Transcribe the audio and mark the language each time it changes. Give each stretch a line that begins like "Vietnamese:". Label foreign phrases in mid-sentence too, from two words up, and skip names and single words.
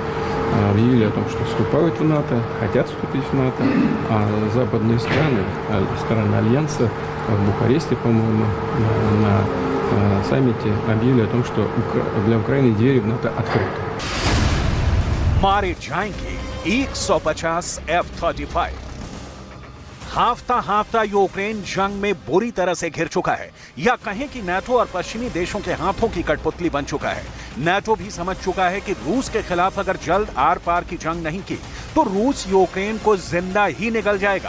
Russian: объявили о том, что вступают в НАТО, хотят вступить в НАТО, а западные страны Альянса в Бухаресте, по-моему, на саммите объявили о том, что для Украины двери в НАТО открыты.
Hindi: मारे जाएंगे 150 F-35। हाफता यूक्रेन जंग में बुरी तरह से घिर चुका है, या कहें कि नाटो और पश्चिमी देशों के हाथों की कठपुतली बन चुका है। नाटो भी समझ चुका है कि रूस के खिलाफ अगर जल्द आर पार की जंग नहीं की तो रूस यूक्रेन को जिंदा ही निगल जाएगा।